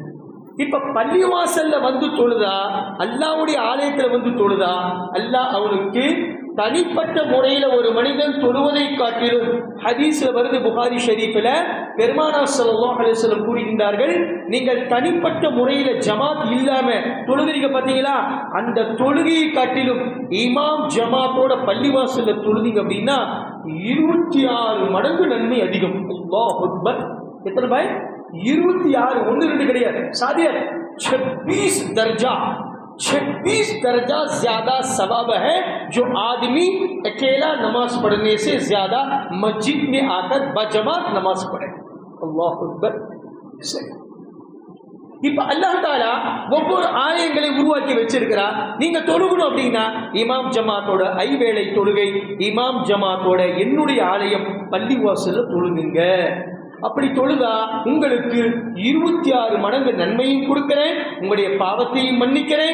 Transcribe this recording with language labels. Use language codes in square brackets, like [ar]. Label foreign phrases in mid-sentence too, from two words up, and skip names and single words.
[ta] இப்ப பள்ளிவாசல்ல வந்து தொழுதா, அல்லாஹ்வுடைய ஆலயத்துல வந்து தொழுதா, அல்லாஹ் அவனுக்கு தனிப்பட்ட முறையில ஒரு மனிதன் தொழுவதை காட்டிலும், ஹதீஸ்ல வருது புகாரி ஷரீஃபில், பெருமானார் [ar] صلى الله عليه وسلم [ta] கூறுகின்றார்கள், நீங்கள் தனிப்பட்ட முறையில ஜமாத் இல்லாம தொழுகிறீங்க பார்த்தீங்களா, அந்த தொழுகையை காட்டிலும் இமாம் ஜமாத்தோட பள்ளிவாசல்ல தொழுதீங்க அப்படின்னா 26 மடங்கு நன்மை அதிகம். [ar] الله أكبر. [ta] எத்தனை பாய்? 26. 1 2 கிடையாது. [hi] சாதியார் 26 दर्जा 26 दर्जा ज्यादा सवाब है जो आदमी अकेला नमाज पढ़ने से ज्यादा मस्जिद में आकर बजमात नमाज पढ़े. [ar] الله أكبر. [ta] இப்ப அல்லாஹ் தஆலா ஒவ்வொரு ஆலயங்களை உருவாக்கி வச்சிருக்கிறார். நீங்க தொழுகணும் அப்படின்னா இமாம் ஜமாத்தோட ஐவேளை தொழுகை, இமாம் ஜமாத்தோட என்னுடைய ஆலயம் பள்ளிவாசல்ல தொழுகுங்க. அப்படி தொழுதா உங்களுக்கு 26 மடங்கு நன்மையும் கொடுக்கிறேன், உங்களுடைய பாவத்தையும் மன்னிக்கிறேன்.